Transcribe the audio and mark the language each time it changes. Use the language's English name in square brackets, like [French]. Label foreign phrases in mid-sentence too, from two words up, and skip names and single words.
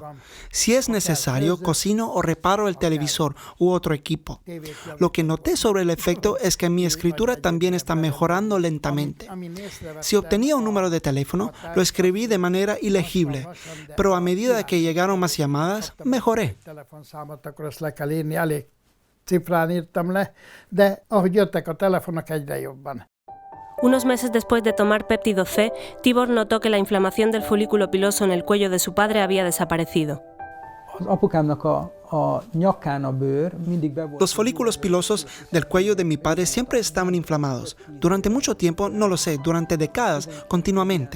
[Spanish] Si es necesario, cocino o reparo el televisor u otro equipo. Lo que noté sobre el efecto es que mi escritura también está mejorando lentamente. Si obtenía un número de teléfono, lo escribí de manera ilegible, pero a medida que llegaron más llamadas, mejoré. [Hungarian] Cifrán írtam le, de ahogy jöttek a telefonok, egyre jobban. [Spanish] Unos meses después de tomar péptido C, Tibor notó que la inflamación del folículo piloso en el cuello de su padre había desaparecido. Los folículos pilosos del cuello de mi padre siempre estaban inflamados. Durante mucho tiempo, no lo sé, durante décadas, continuamente.